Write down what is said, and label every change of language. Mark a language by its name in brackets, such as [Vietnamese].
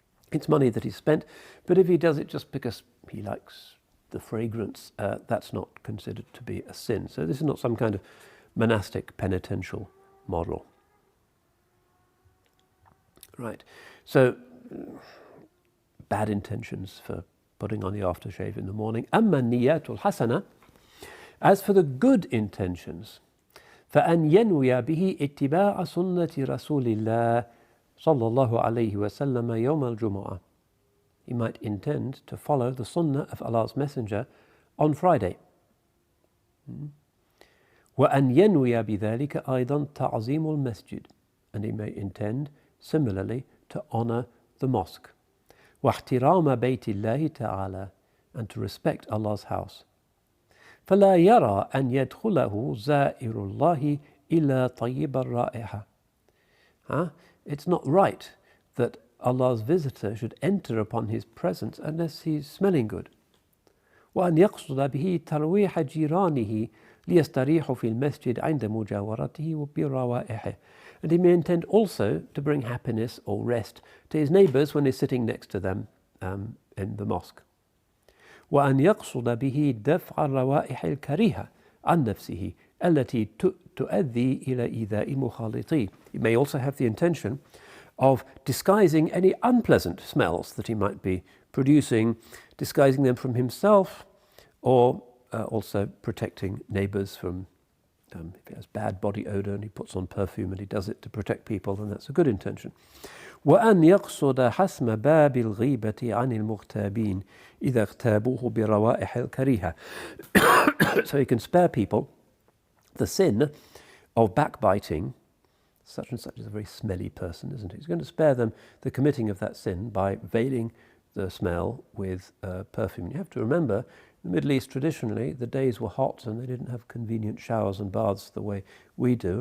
[English] It's money that he spent, but if he does it just because he likes the fragrance, that's not considered to be a sin. So this is not some kind of monastic penitential model. Right, so bad intentions for putting on the aftershave in the morning. [Arabic] أما النيات الحسنة, [English] as for the good intentions, [Arabic] فأن ينوي به اتباع سنة رسول الله صلى الله عليه وسلم يوم الجمعة. [English] He might intend to follow the sunnah of Allah's Messenger on Friday. [Arabic] وأن ينوي بذلك أيضا تعظيم المسجد, [English] and he may intend similarly to honor the mosque. [Arabic] واحترام بيت الله تعالى, [English] and to respect Allah's house. [Arabic] فلا يرى أن يدخله زائر الله إلا طيب الرائحة. [English] It's not right that Allah's visitor should enter upon his presence unless he's smelling good. [Arabic] وأن يقصد به ترويح جيرانه ليستريحوا في المسجد عند مجاورته بروائحه. [English] And he may intend also to bring happiness or rest to his neighbors when he's sitting next to them in the mosque. [Arabic] وأن يقصد به دفع الروائح الكريهة عن نفسه التي تؤدي إلى إيذاء مخالطيه. [English] He may also have the intention of disguising any unpleasant smells that he might be producing, disguising them from himself, or also protecting neighbors from, if he has bad body odor and he puts on perfume and he does it to protect people, then that's a good intention. [Arabic] وأن يقصد حسم باب الغيبة عن المغتابين إذا اغتابوه بروائح الكريهة. [English] So he can spare people the sin of backbiting. Such and such is a very smelly person, isn't he? He's going to spare them the committing of that sin by veiling the smell with perfume. You have to remember, in the Middle East traditionally, the days were hot and they didn't have convenient showers and baths the way we do.